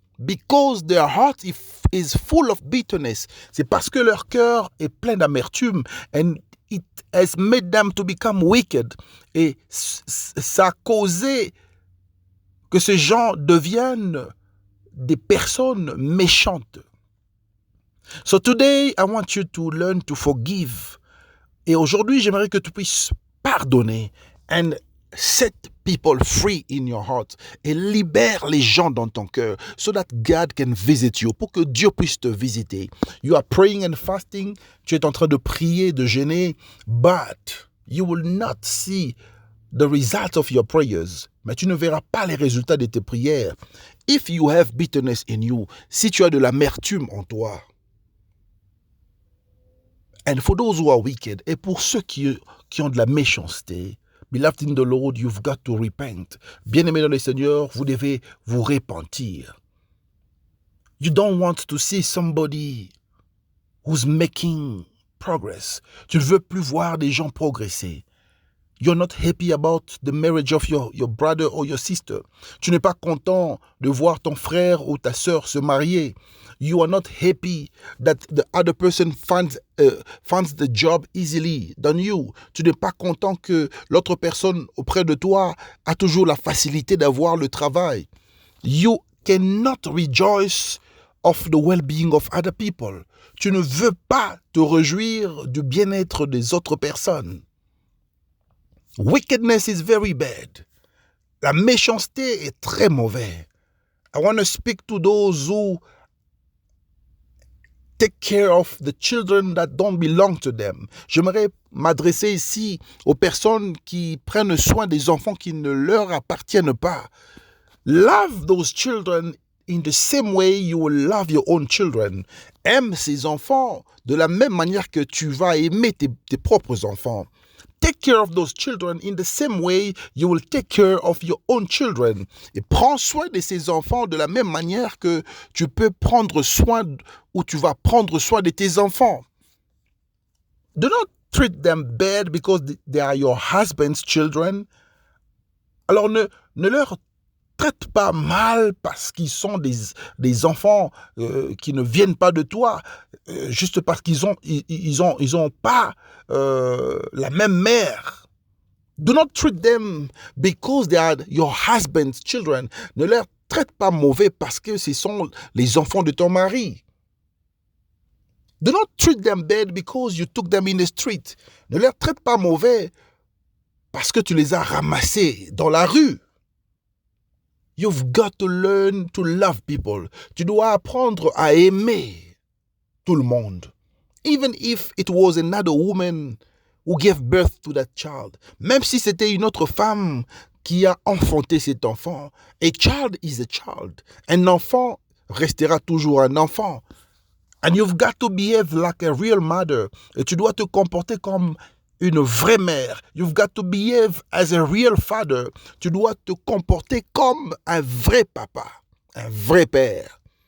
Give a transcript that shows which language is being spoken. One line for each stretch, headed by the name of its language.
English: Because their heart is full of bitterness.
French: C'est parce que leur cœur est plein d'amertume.
English: And it has made them to become wicked.
French: Et ça a causé que ces gens deviennent des personnes méchantes.
English: So today, I want you to learn to forgive.
French: Et aujourd'hui, j'aimerais que tu puisses pardonner
English: and set people free in your heart
French: et libère les gens dans ton cœur
English: so that God can visit you,
French: pour que Dieu puisse te visiter.
English: You are praying and fasting,
French: tu es en train de prier, de jeûner,
English: but you will not see the results of your prayers.
French: Mais tu ne verras pas les résultats de tes prières.
English: If you have bitterness in you,
French: si tu as de l'amertume en toi.
English: And for those who are wicked,
French: et pour ceux qui qui ont de la méchanceté,
English: beloved in the Lord, you've got to repent.
French: Bien-aimés dans le Seigneur, vous devez vous repentir.
English: You don't want to see somebody who's making progress.
French: Tu ne veux plus voir des gens progresser.
English: You're not happy about the marriage of your brother or your sister.
French: Tu n'es pas content de voir ton frère ou ta sœur se marier.
English: You are not happy that the other person finds the job easily than you.
French: Tu n'es pas content que l'autre personne auprès de toi a toujours la facilité d'avoir le travail.
English: You cannot rejoice of the well-being of other people.
French: Tu ne veux pas te réjouir du bien-être des autres personnes.
English: Wickedness is very bad.
French: La méchanceté est très mauvaise.
English: I want to speak to those who take care of the children that don't belong to them.
French: J'aimerais m'adresser ici aux personnes qui prennent soin des enfants qui ne leur appartiennent pas.
English: Love those children in the same way you will love your own children.
French: Aime ces enfants de la même manière que tu vas aimer tes propres enfants.
English: Take care of those children in the same way you will take care of your own children.
French: Et prends soin de ces enfants de la même manière que tu peux prendre soin ou tu vas prendre soin de tes enfants.
English: Do not treat them bad because they are your husband's children.
French: Alors ne leur traite pas mal parce qu'ils sont des enfants qui ne viennent pas de toi, juste parce qu'ils ont pas la même mère.
English: Do not treat them because they are your husband's children.
French: Ne leur traite pas mauvais parce que ce sont les enfants de ton mari.
English: Do not treat them bad because you took them in the street.
French: Ne leur traite pas mauvais parce que tu les as ramassés dans la rue.
English: You've got to learn to love people.
French: Tu dois apprendre à aimer tout le monde.
English: Even if it was another woman who gave birth to that child.
French: Même si c'était une autre femme qui a enfanté cet enfant.
English: A child is a child.
French: Un enfant restera toujours un enfant.
English: And you've got to behave like a real mother.
French: Et tu dois te comporter comme une vraie mère.
English: You've got to behave as a real father.
French: Tu dois te comporter comme un vrai papa, un vrai père.